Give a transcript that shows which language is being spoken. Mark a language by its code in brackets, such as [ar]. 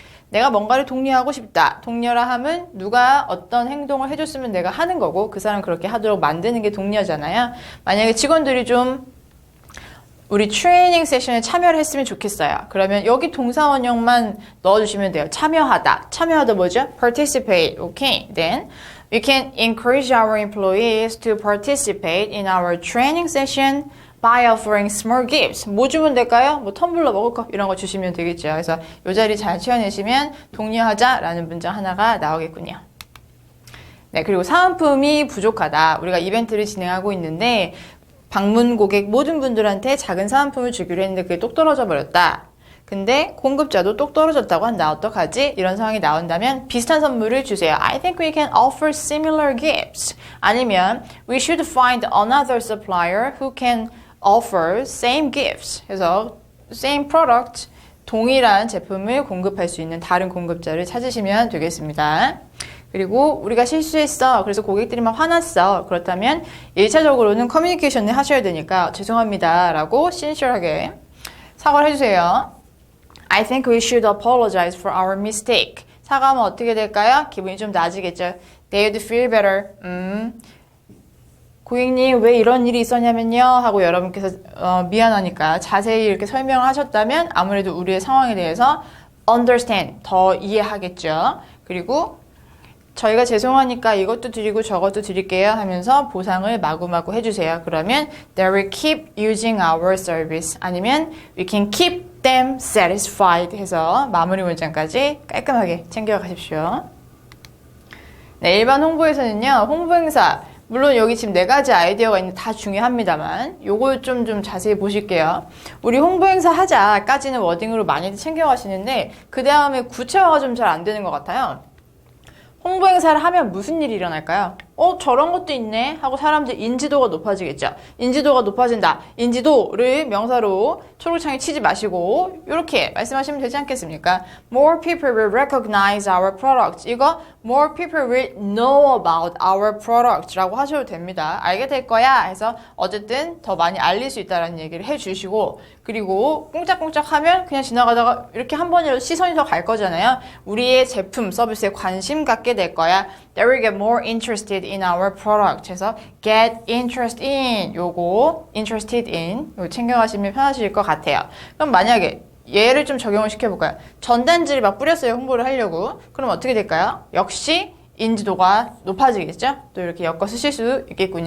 [ko] 내가 뭔가를 독려하고 싶다. 독려라 함은 누가 어떤 행동을 해줬으면 내가 하는 거고 그 사람 그렇게 하도록 만드는 게 독려잖아요. 만약에 직원들이 좀 우리 트레이닝 세션에 참여를 했으면 좋겠어요. 그러면 여기 동사 원형만 넣어주시면 돼요. 참여하다. 참여하다 뭐죠? participate. Okay. [en] Then we can encourage our employees to participate in our training session by offering small gifts. [ko] 뭐 주면 될까요? 뭐 텀블러 먹을 거 이런 거 주시면 되겠죠. 그래서 이 자리 잘 채워내시면 독려하자라는 문장 하나가 나오겠군요. 네, 그리고 사은품이 부족하다. 우리가 이벤트를 진행하고 있는데 방문 고객 모든 분들한테 작은 사은품을 주기로 했는데 그게 똑 떨어져 버렸다. 근데 공급자도 똑 떨어졌다고 한다. 어떡하지? 이런 상황이 나온다면 비슷한 선물을 주세요. [en] I think we can offer similar gifts. 아니면 we should find another supplier who can offer same gifts. [ko] 그래서 same product, 동일한 제품을 공급할 수 있는 다른 공급자를 찾으시면 되겠습니다. 그리고 우리가 실수했어. 그래서 고객들이 막 화났어. 그렇다면 1차적으로는 커뮤니케이션을 하셔야 되니까 죄송합니다 라고 신실하게 사과를 해주세요. [en] I think we should apologize for our mistake. [ko] 사과하면 어떻게 될까요? 기분이 좀 나아지겠죠. [en] They would feel better. [ko] 고객님 왜 이런 일이 있었냐면요 하고 여러분께서 미안하니까 자세히 이렇게 설명을 하셨다면 아무래도 우리의 상황에 대해서 understand, 더 이해하겠죠. 그리고 저희가 죄송하니까 이것도 드리고 저것도 드릴게요 하면서 보상을 마구마구 해주세요. [en] 그러면 they will keep using our service 아니면 we can keep them satisfied [ko] 해서 마무리 문장까지 깔끔하게 챙겨가십시오. 네, 일반 홍보에서는요, 홍보 행사 물론 여기 지금 4가지 아이디어가 있는데 다 중요합니다만 요걸 좀 자세히 보실게요. 우리 홍보 행사 하자까지는 워딩으로 많이들 챙겨가시는데 그 다음에 구체화가 좀 잘 안 되는 것 같아요. 홍보 행사를 하면 무슨 일이 일어날까요? 저런 것도 있네 하고 사람들 인지도가 높아지겠죠. 인지도가 높아진다. 인지도를 명사로 초록창에 치지 마시고 이렇게 말씀하시면 되지 않겠습니까? [en] More people will recognize our product. 이거 more people will know about our product [ko] 라고 하셔도 됩니다. 알게 될 거야 해서 어쨌든 더 많이 알릴 수 있다는 얘기를 해주시고 그리고 꽁짝꽁짝 하면 그냥 지나가다가 이렇게 한 번이라도 시선이 더 갈 거잖아요. 우리의 제품, 서비스에 관심 갖게 될 거야. [en] They will get more interested in our product. [ko] 해서 get interest in 요거 interested in 요거 챙겨가시면 편하실 것 같아요. 그럼 만약에 얘를 좀 적용을 시켜볼까요? 전단지를 막 뿌렸어요. 홍보를 하려고. 그럼 어떻게 될까요? 역시 인지도가 높아지겠죠? 또 이렇게 엮어 쓰실 수 있겠군요.